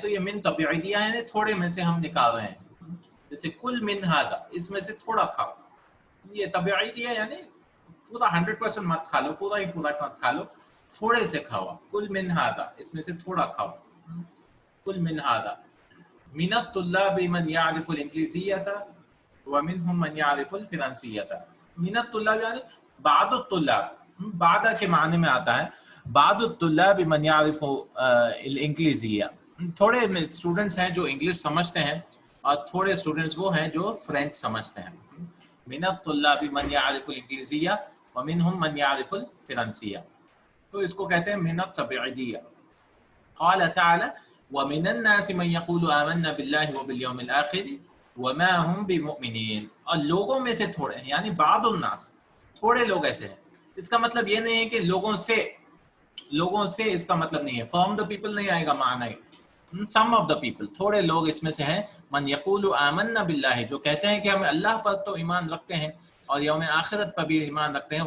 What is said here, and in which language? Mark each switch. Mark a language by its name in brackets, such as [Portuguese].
[Urdu] تو یہ من تبعیدیہ ہے، تھوڑے میں سے ہم نکال رہے ہیں. جیسے [Arabic] کل من ھذا، [Urdu] اس میں سے تھوڑا کھاؤ. یہ تبعیدیہ یعنی پورا 100% مت کھا لو، پورا ہی پورا مت کھا لو، تھوڑے سے کھاؤ. [Arabic] کل من ھذا، [Urdu] اس میں سے تھوڑا کھاؤ. [Arabic] کل من ھذا. من الطلاب من يعرف الانگلیسیۃ ومنهم من يعرف الفرنسیۃ. من الطلاب [Urdu] یعنی [Arabic] بعض الطلاب، [Urdu] بعض کے معنی میں آتا ہے. [Arabic] بعض الطلاب من يعرف الانگلیسیہ، [Urdu] تھوڑے اسٹوڈنٹس ہیں جو انگلش سمجھتے ہیں، اور تھوڑے اسٹوڈنٹس وہ ہیں جو فرینچ سمجھتے ہیں. [Arabic] من الطلاب من يعرف الانگلیسیہ ومنهم من يعرف الفرنسیہ. [Urdu] تو اس کو کہتے ہیں من التبعیدیہ. [Arabic] قال تعالی ومن الناس من يقول آمنا بالله وباليوم الآخر وما هم بمؤمنین. [Urdu] اور لوگوں میں سے تھوڑے، یعنی [Arabic] بعض الناس، [Urdu] تھوڑے لوگ ایسے ہیں. اس کا مطلب یہ نہیں ہے کہ لوگوں سے لوگوں سے اس کا مطلب نہیں ہے. [English] from the people [Urdu] نہیں آئے گا معنی, [English] some of the people, [Urdu] تھوڑے لوگ اس میں سے ہیں. [Arabic] من یقول آمنا باللہ, [Urdu] جو کہتے ہیں کہ ہم اللہ پر تو ایمان رکھتے ہیں اور یوم آخرت پر بھی ایمان رکھتے ہیں.